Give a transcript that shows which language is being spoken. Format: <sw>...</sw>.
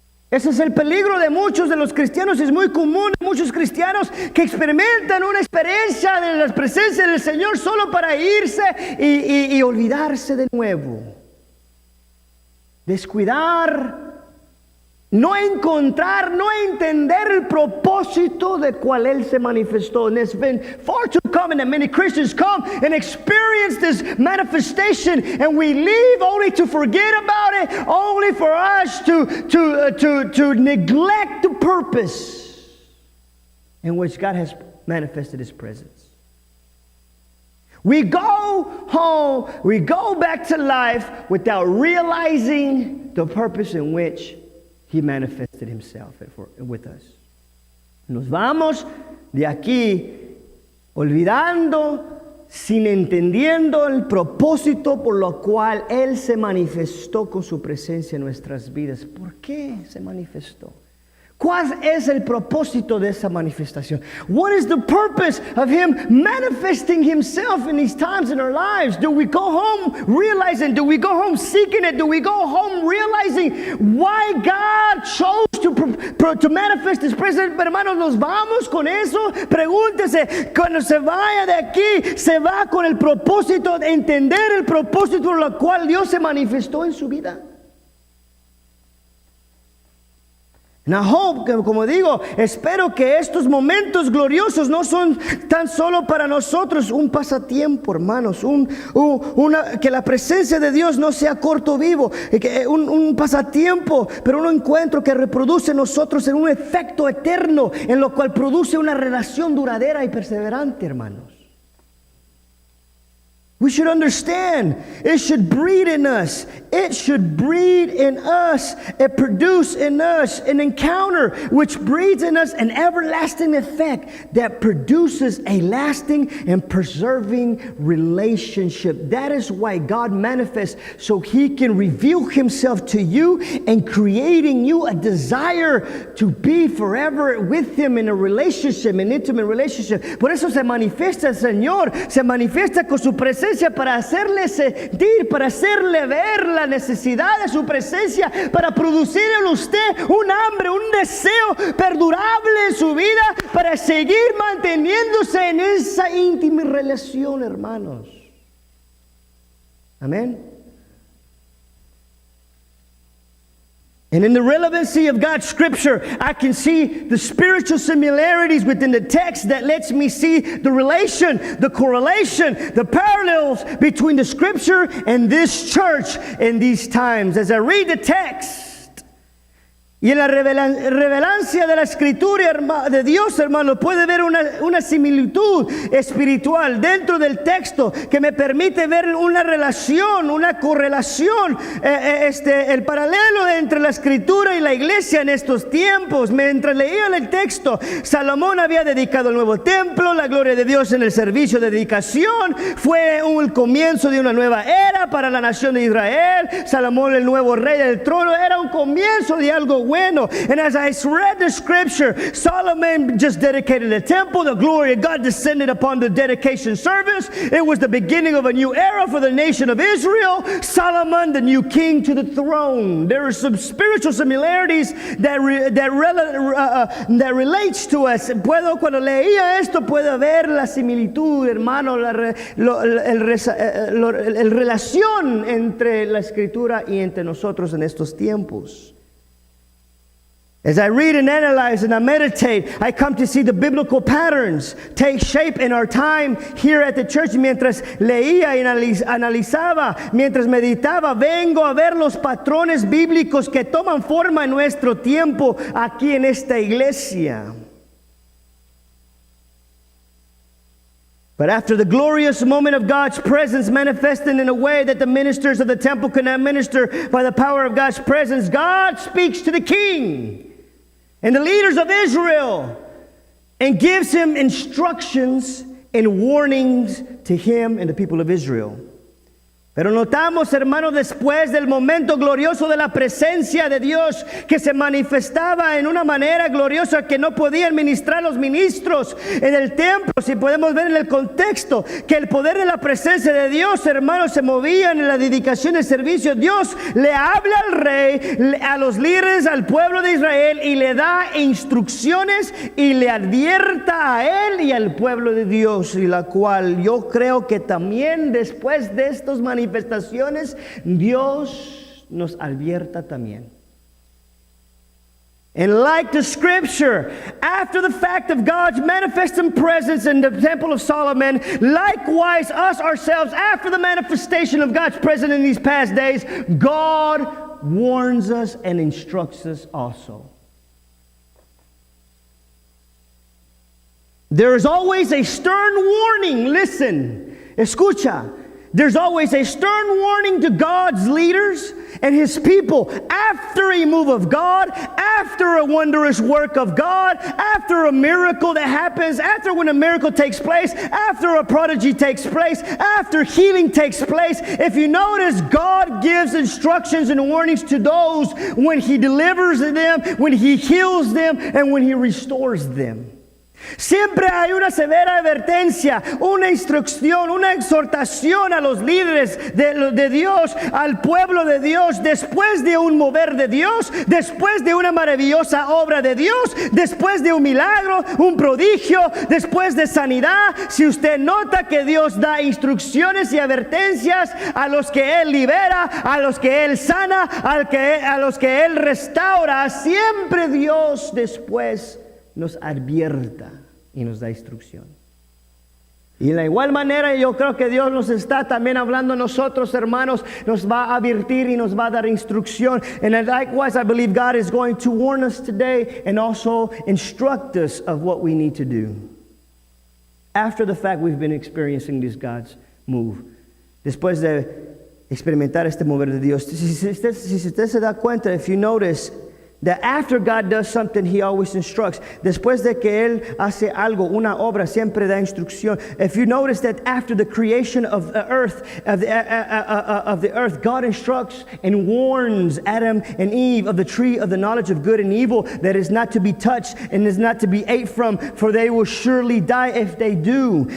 <es>Ese es el peligro de muchos de los cristianos. Es muy común en muchos cristianos que experimentan una experiencia de la presencia del Señor solo para irse y olvidarse de nuevo. Descuidar, no encontrar, no entender el propósito de cual Él se manifestó.</es> <en>And it's been far too common that many Christians come and experience this manifestation, and we leave only to forget about it, only for us to neglect the purpose in which God has manifested His presence. We go home, we go back to life without realizing the purpose in which He manifested Himself with us.</en> <es>Nos vamos de aquí olvidando, sin entendiendo el propósito por lo cual Él se manifestó con su presencia en nuestras vidas. ¿Por qué se manifestó? ¿Cuál es el propósito de esa manifestación?</es> <en>What is the purpose of Him manifesting Himself in these times in our lives? Do we go home realizing? Do we go home seeking it? Do we go home realizing why God chose to manifest His presence?</en> <es>Hermanos, nos vamos con eso. Pregúntese, cuando se vaya de aquí, se va con el propósito de entender el propósito por el cual Dios se manifestó en su vida.</es> <en>And I hope,</en> <es>como digo, espero que estos momentos gloriosos no son tan solo para nosotros un pasatiempo, hermanos, que la presencia de Dios no sea corto vivo, un pasatiempo, pero un encuentro que reproduce en nosotros en un efecto eterno, en lo cual produce una relación duradera y perseverante, hermanos.</es> <en>We should understand, it should breed in us. It should breed in us, it produce in us an encounter which breeds in us an everlasting effect that produces a lasting and preserving relationship. That is why God manifests, so He can reveal Himself to you and creating you a desire to be forever with Him in a relationship, an intimate relationship.</en> <es>Por eso se manifiesta el Señor, se manifiesta con su presencia para hacerle sentir, para hacerle ver la necesidad de su presencia, para producir en usted un hambre, un deseo perdurable en su vida, para seguir manteniéndose en esa íntima relación, hermanos. Amén.</es> <en>And in the relevancy of God's scripture, I can see the spiritual similarities within the text that lets me see the relation, the correlation, the parallels between the scripture and this church in these times. As I read the text,</en> <es>y en la revelancia de la escritura de Dios, hermano, puede ver una similitud espiritual dentro del texto que me permite ver una relación, una correlación, el paralelo entre la escritura y la iglesia en estos tiempos. Mientras leía el texto, Salomón había dedicado el nuevo templo, la gloria de Dios en el servicio de dedicación, fue el comienzo de una nueva era para la nación de Israel. Salomón, el nuevo rey del trono, era un comienzo de algo bueno.</es> <en>And as I read the scripture, Solomon just dedicated the temple. The glory of God descended upon the dedication service. It was the beginning of a new era for the nation of Israel. Solomon, the new king to the throne. There are some spiritual similarities that relates to us.</en> <es>Cuando leía esto, puedo ver la similitud, hermano, la relación entre la escritura y entre nosotros en estos tiempos.</es> <en>As I read and analyze and I meditate, I come to see the biblical patterns take shape in our time here at the church.</en> <es>Mientras leía y analizaba, mientras meditaba, vengo a ver los patrones bíblicos que toman forma en nuestro tiempo aquí en esta iglesia.</es> <en>But after the glorious moment of God's presence manifesting in a way that the ministers of the temple could not minister by the power of God's presence, God speaks to the king and the leaders of Israel and gives him instructions and warnings to him and the people of Israel.</en> <es>Pero notamos, hermanos, después del momento glorioso de la presencia de Dios que se manifestaba en una manera gloriosa que no podían ministrar los ministros en el templo, si podemos ver en el contexto que el poder de la presencia de Dios, hermanos, se movía en la dedicación del servicio. Dios le habla al rey, a los líderes, al pueblo de Israel y le da instrucciones y le advierta a él y al pueblo de Dios, y la cual yo creo que también después de estos manifestaciones Dios nos advierta también.</es> <en>And like the scripture, after the fact of God's manifesting presence in the temple of Solomon, likewise us ourselves, after the manifestation of God's presence in these past days, God warns us and instructs us also. There is always a stern warning. Listen,</en> <es>escucha.</es> <en>There's always a stern warning to God's leaders and His people after a move of God, after a wondrous work of God, after a miracle that happens, after when a miracle takes place, after a prodigy takes place, after healing takes place. If you notice, God gives instructions and warnings to those when He delivers them, when He heals them, and when He restores them.</en> <es>Siempre hay una severa advertencia, una instrucción, una exhortación a los líderes de Dios, al pueblo de Dios, después de un mover de Dios, después de una maravillosa obra de Dios, después de un milagro, un prodigio, después de sanidad. Si usted nota que Dios da instrucciones y advertencias a los que Él libera, a los que Él sana, a los que Él restaura, siempre Dios después nos advierta y nos da instrucción. Y de la igual manera yo creo que Dios nos está también hablando a nosotros, hermanos, nos va a advertir y nos va a dar instrucción.</es> <en>And likewise I believe God is going to warn us today and also instruct us of what we need to do. After the fact we've been experiencing this God's move.</en> <es>Después de experimentar este mover de Dios. Si usted se da cuenta,</es> <en>if you notice, that after God does something, He always instructs.</en> <es>Después de que Él hace algo, una obra, siempre da instrucción.</es> <en>If you notice that after the creation of the earth, God instructs and warns Adam and Eve of the tree of the knowledge of good and evil, that is not to be touched and is not to be ate from, for they will surely die if they do.</en>